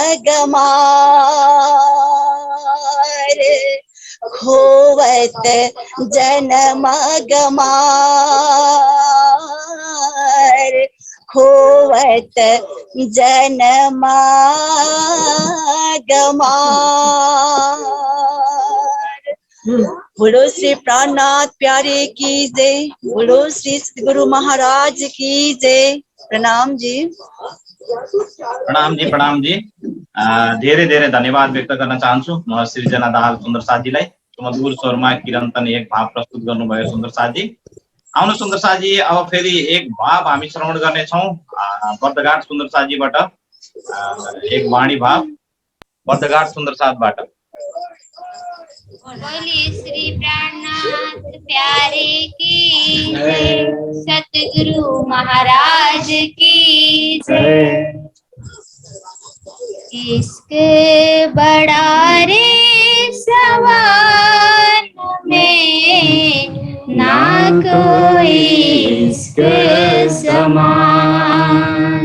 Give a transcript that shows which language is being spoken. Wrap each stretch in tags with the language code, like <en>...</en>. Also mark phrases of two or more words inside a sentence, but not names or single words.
<hi>गमार, होवत जन्म गमार, होवत जन्म गमार। बोलो श्री प्राणनाथ प्यारे की जय, बोलो श्री सद्गुरु महाराज की जय। प्रणाम जी। प्रणाम जी, प्रणाम जी।</hi> <ne>धेरै धेरै धन्यवाद व्यक्त गर्न चाहन्छु म सृजना दाहाल सुन्दर साथीलाई। सुमधुर स्वरमा किरन्तन एक भाव प्रस्तुत गर्नुभयो सुन्दर साथी। आउनु सुन्दर साथी, अब फेरि एक भाव हामी श्रवण गर्नेछौँ बर्दघाट सुन्दर साथीबाट। एक वाणी भाव बर्दघाट सुन्दर साथबाट।</ne> <hi>बोलिए श्री प्राणनाथ प्यारे की जय, सतगुरु महाराज की जय। इश्क बड़ा रे सवान में, ना कोई इश्क समान।</hi>